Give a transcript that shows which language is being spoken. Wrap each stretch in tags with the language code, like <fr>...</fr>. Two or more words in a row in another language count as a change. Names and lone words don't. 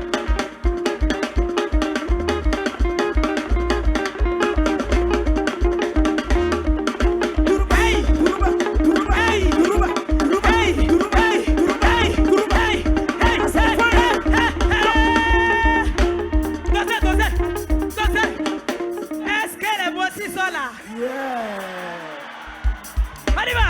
<fr>Hey! Durba. Durba. Hey! Durba. Durba. Hey! Durba. Hey! Durba. Hey! Durba. Hey! Hey! Dosez, dosez. Dosez. Est-ce que les bossis sont là? Yeah. On y va.</fr>